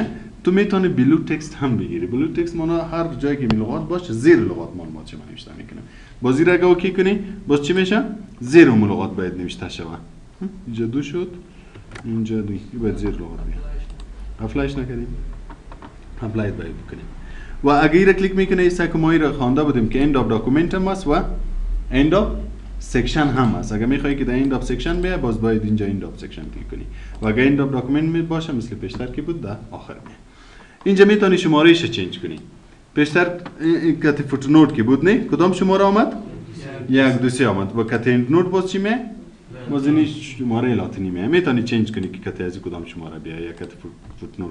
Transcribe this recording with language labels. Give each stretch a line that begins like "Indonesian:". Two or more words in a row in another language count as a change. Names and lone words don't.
Persian: تو میتونی
English: blue text
Persian: هم بگیری.
English: blue text
Persian: معنی هر جایی که لغات باشه زیر لغات معلومات چه نوشته میکنه. باز زیر اگه اوکی کنی باز چی میشه؟ زیر اون لغات باید نوشته شود. اینجا 2 شد، اینجا 2. باید زیر لغات بیاد. اپلایش نکردیم. اپلای باید بکنیم. و اگه ایره کلیک میکنه ایسا که ما ایره خوانده بودیم که
English: end of document
Persian: هم هست و
English: end of section
Persian: هم هست. اگه میخوایی که در
English: end of section
Persian: بیه باز باید اینجا
English: end of section
Persian: کلیک کنی. و اگه
English: end of document
Persian: باشه مثل پیشتر که بود در آخر میه. اینجا میتونی شمارهش چنج کنی. پیشتر کتی فوتنوت که بود نه؟ کدام شماره آمد؟ 1 2 3 آمد. و کتی
English: end note
Persian: باز چی میه؟ باز اینی شماره لاتینی میه. میتونی چنج کنی که کتی از کدام شماره بیه یا کتی فوتنوت.